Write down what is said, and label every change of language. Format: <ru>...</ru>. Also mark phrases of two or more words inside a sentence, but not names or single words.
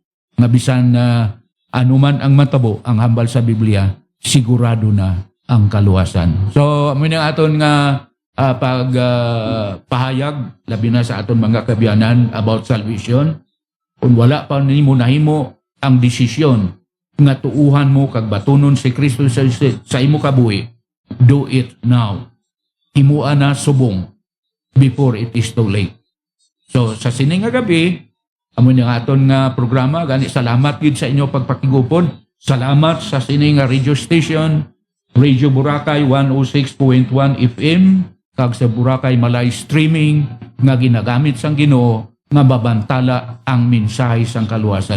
<hil>Nga bisan anuman ang matabo, ang hambal sa Biblia, sigurado na ang kaluwasan. So, amoy na aton nga pahayag, labi na sa aton mga kabiyanan</hil> <en>about salvation.</en> <hil>Kung wala pa nimo nahimo ang desisyon nga tuuhan mo kag batunon si Kristo sa imo kabuhi,</hil> <en>do it now.</en> <hil>Himuan na subong</hil> <en>before it is too late.</en> <hil>So sa sining nga gabi, amo ni aton nga programa, gani salamat gid sa inyo pagpakigupod. Salamat sa sining nga radio station, Radio Boracay 106.1 FM, kag sa Boracay Malay Streaming nga ginagamit sang Ginoo nga babantala ang mensahe sang kaluwasan.</hil>